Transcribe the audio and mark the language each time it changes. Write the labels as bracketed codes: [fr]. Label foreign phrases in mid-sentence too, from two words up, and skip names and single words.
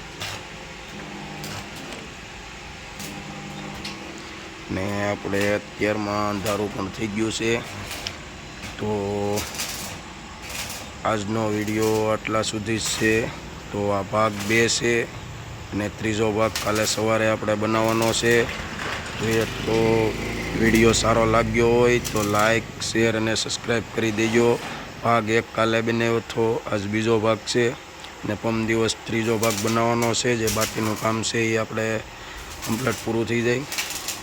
[gu] ને આપણે અત્યારમાં અંધારું પણ થઈ ગયું છે। તો આજનો વિડિયો આટલા સુધી છે। તો આ ભાગ 2 છે અને ત્રીજો ભાગ કાલે સવારે આપણે બનાવવાનો છે। તો વિડિયો સારો લાગ્યો હોય તો લાઇક શેર અને સબ્સ્ક્રાઇબ કરી દેજો। ભાગ 1 કાલે બનાવ્યો તો આજ બીજો ભાગ છે ને પરમ દિવસ ત્રીજો ભાગ બનાવવાનો છે। જે બાકીનું કામ છે એ આપણે કમ્પ્લીટ પૂરું થઈ જાય।